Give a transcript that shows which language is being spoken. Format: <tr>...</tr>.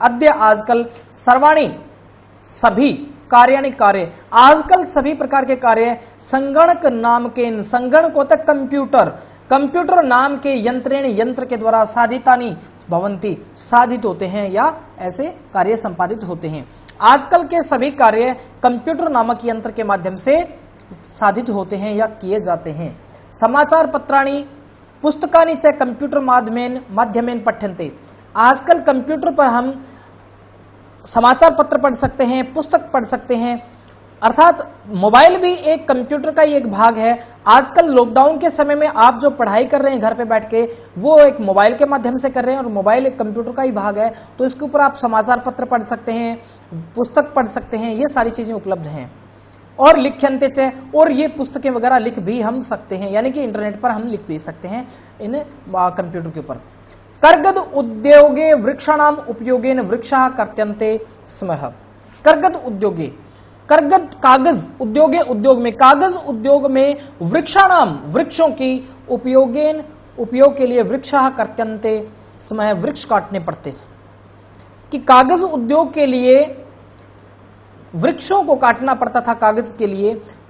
<sa>अद्य</sa> <hi>आजकल,</hi> <sa>सर्वाणि</sa> <hi>सभी,</hi> <sa>कार्याणि</sa> <hi>कार्य, आजकल सभी प्रकार के कार्य संगणक नाम के, संगणक होता कंप्यूटर, कंप्यूटर नाम के</hi> <sa>यंत्रेण</sa> <hi>यंत्र के द्वारा</hi> <sa>साधितानि भवन्ति,</sa> <hi>साधित होते हैं या ऐसे कार्य संपादित होते हैं। आजकल के सभी कार्य कंप्यूटर नामक यंत्र के माध्यम से साधित होते हैं या किए जाते हैं।</hi> <sa>समाचार पत्राणि पुस्तकानि च कंप्यूटर माध्यमेन पठ्यन्ते।</sa> <hi>आजकल कंप्यूटर पर हम समाचार पत्र पढ़ सकते हैं, पुस्तक पढ़ सकते हैं, अर्थात मोबाइल भी एक कंप्यूटर का ही एक भाग है। आजकल लॉकडाउन के समय में आप जो पढ़ाई कर रहे हैं घर पे बैठ के, वो एक मोबाइल के माध्यम से कर रहे हैं, और मोबाइल एक कंप्यूटर का ही भाग है। तो इसके ऊपर आप समाचार पत्र पढ़ सकते हैं, पुस्तक पढ़ सकते हैं, ये सारी चीजें उपलब्ध हैं। और</hi> <sa>लिख्यन्ते च,</sa> <hi>और ये पुस्तकें वगैरह लिख भी हम सकते हैं, यानी कि इंटरनेट पर हम लिख भी सकते हैं इन कंप्यूटर के ऊपर।</hi> <sa>कर्गद उद्योगे वृक्षाणाम उपयोगेन वृक्षाः कर्त्यन्ते स्मः। कर्गद उद्योगे, कर्गद</sa> <hi>कागज उद्योगे, उद्योग में, कागज उद्योग में</hi> <sa>वृक्षाणाम</sa> <hi>वृक्षों की</hi> <sa>उपयोगेन</sa> <hi>उपयोग के लिए</hi> <sa>वृक्षाः कर्त्यन्ते स्मः,</sa> <hi>वृक्ष काटने पड़ते। कि कागज उद्योग के लिए वृक्षों को काटना पड़ता था कागज के लिए।</hi>